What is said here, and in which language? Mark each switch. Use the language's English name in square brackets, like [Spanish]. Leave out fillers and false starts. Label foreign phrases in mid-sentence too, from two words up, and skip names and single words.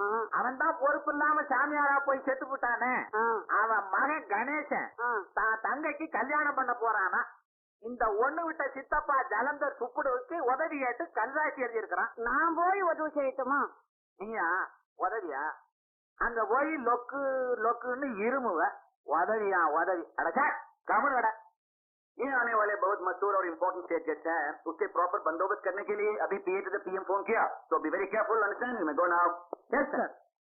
[Tamil] அவன் தான் பொறுப்பு இல்லாம சாமியாரா போய் செத்து போட்டானே. அவன் மகன் கணேசன் தான் தங்கைக்கு கல்யாணம் பண்ண போறானா. இந்த ஒண்ணு விட்ட சித்தப்பா ஜலந்தர் சுப்புடுவுக்கு உதவி கேட்டு கல்ராசி எழுதி இருக்கிறான். நான் போய் உதவி செய்யட்டுமா? நீயா உதவியா? அங்க போய் லொக்கு லொக்குன்னு இருமுவ. உதவியா உதவி? அடச்சா கமனு அட. [Hindi] ये आने वाले बहुत मशहूर और [English] important state guest [Hindi] हैं, उसके प्रॉपर बंदोबस्त करने के लिए अभी [English] PA to the PM [Hindi] फोन किया, तो [English] be very careful, understand? मैं go now। Yes sir.